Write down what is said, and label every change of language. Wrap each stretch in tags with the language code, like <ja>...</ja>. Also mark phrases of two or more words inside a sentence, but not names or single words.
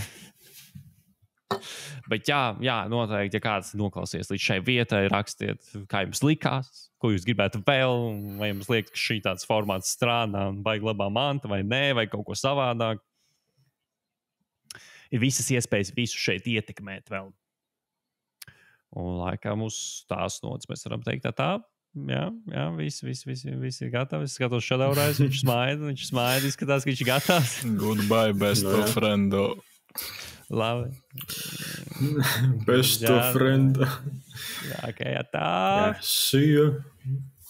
<lv>Bet jā, noteikti, ja kāds noklausies līdz šai vietai, rakstiet, kā jums likās, ko jūs gribētu vēl, vai jums liekas, ka šī tāds formāts strādā un baigi labā manta, vai nē, vai kaut ko savādāk. Ir visas iespējas visu šeit ietekmēt vēl. Un laikam uz tās nots mēs varam teikt tā. Jā, visi ir gatavi. Es skatos Shadowrise, viņš smaida, izskatās, ka viņš ir gatavs.</lv> <en>Goodbye, best of friendo.</en> <lv>Labi.</lv> <en>Best of friendo.</en> <lv>Jā, ok, tā.</lv> <en>See you.</en>